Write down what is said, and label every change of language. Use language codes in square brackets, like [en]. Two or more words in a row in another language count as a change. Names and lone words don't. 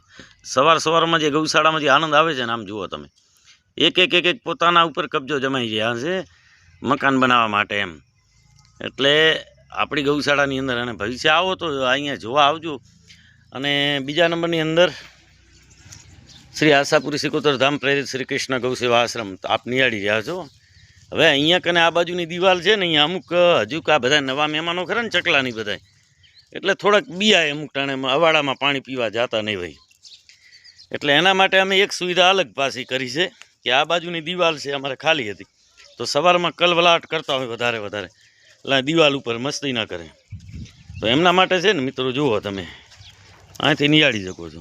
[gu] સવાર સવારમાં જે ગૌશાળામાં જે આનંદ આવે છે ને, આમ જુઓ તમે એક એક એક એક પોતાના ઉપર કબ્જો જમાઈ રહ્યા છે મકાન બનાવવા માટે એમ। એટલે આપણી ગૌશાળાની અંદર અને ભવિષ્ય આવો તો અહીંયા જોવા આવજો। અને બીજા નંબરની અંદર શ્રી આશાપુરી સિકોતર ધામ પ્રેરિત શ્રી કૃષ્ણ ગૌસેવા આશ્રમ આપ નિહાળી રહ્યા છો। હવે અહીંયા કને આ બાજુની દિવાલ છે ને, અહીંયા અમુક હજુ આ બધા નવા મહેમાનો ખરા ને ચકલાની બધા, એટલે થોડાક બીયા અમુક ટાણે અવાડામાં પાણી પીવા જતા નહીં હોય, એટલે એના માટે અમે એક સુવિધા અલગ પાછી કરી છે કે આ બાજુની દિવાલ છે અમારે ખાલી હતી, તો સવારમાં કલવલાટ કરતા હોય વધારે વધારે, એટલે દિવાલ ઉપર મસ્તી ના કરે, તો એમના માટે છે ને મિત્રો જુઓ તમે અહીંથી નિહાળી શકો છો।